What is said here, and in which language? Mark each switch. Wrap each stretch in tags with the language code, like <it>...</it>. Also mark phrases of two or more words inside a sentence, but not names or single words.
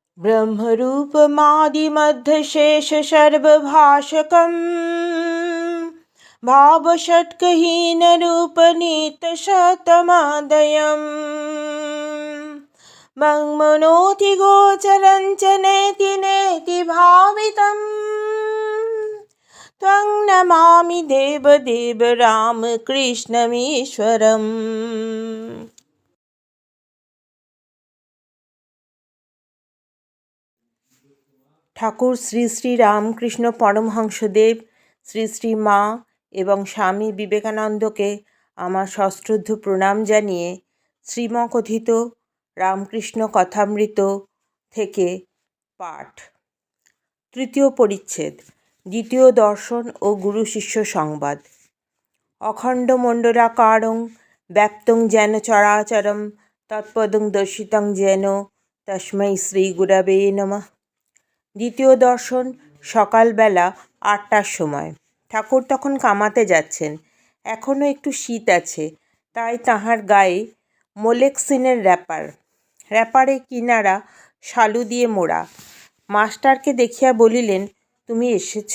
<sa>ब्रह्मरूपमादिमध्यशेषसर्वभाषकं भावषट्कहीनरूपनीतशतमादयम् मङ्मनोऽधिगोचरं च नेति नेति भावितम् त्वं नमामि देवदेव रामकृष्णमीश्वरम्।</sa> <bn>ঠাকুর শ্রী শ্রী রামকৃষ্ণ পরমহংসদেব, শ্রী শ্রী মা এবং স্বামী বিবেকানন্দকে আমার সশ্রদ্ধ প্রণাম জানিয়ে শ্রীমকথিত রামকৃষ্ণ কথামৃত থেকে পাঠ। তৃতীয় পরিচ্ছেদ, দ্বিতীয় দর্শন ও গুরু শিষ্য সংবাদ।</bn> <sa>অখণ্ড মণ্ডলাকারং ব্যক্তং যেন চরাচরম তৎপদং দর্শিতং যেন তস্मै শ্রী গুরবে নমঃ।</sa> <bn>দ্বিতীয় দর্শন সকালবেলা ৮টার সময়। ঠাকুর তখন কামাতে যাচ্ছেন। এখনও একটু শীত আছে, তাই তাঁহার গায়ে মোলেক্সিনের র্যাপারে কিনারা শালু দিয়ে মোড়া। মাস্টারকে দেখিয়া বলিলেন, তুমি এসেছ?</bn>